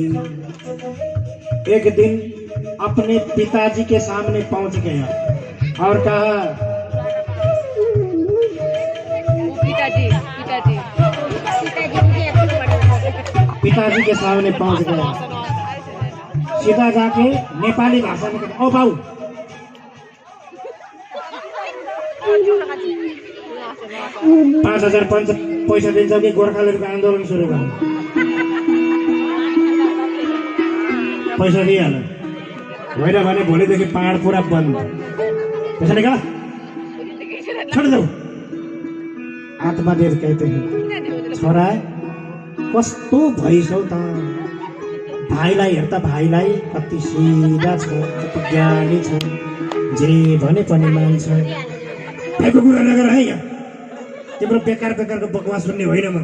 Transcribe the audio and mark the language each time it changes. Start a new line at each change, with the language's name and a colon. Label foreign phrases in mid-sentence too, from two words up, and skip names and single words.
Hindi: एक दिन अपने पिताजी के सामने पहुंच गया और कहा, पिताजी के सामने पहुंच गया, सीधा जाके नेपाली भाषा में कहता,
Nepali: ओ बाबू 5,000 पैसा दिन्छ कि गोर्खालीहरूको आन्दोलन सुरु गर्नु? पैसा दिइहाल्नु होइन भने भोलिदेखि पहाड पुरा बन्द।
Hindi: पैसा निकाल, छोड जाऊ। आत्मदेव कहते हैं,
Nepali: छोरा कस्तो भइसौ त, भाइलाई हेर त, भाइलाई कति सिधा छ, कति ज्ञानी छ, जे भने पनि मान्छ। भएको कुरा नगर है यहाँ, तिम्रो बेकार बेकारको बकवास सुन्ने होइन म।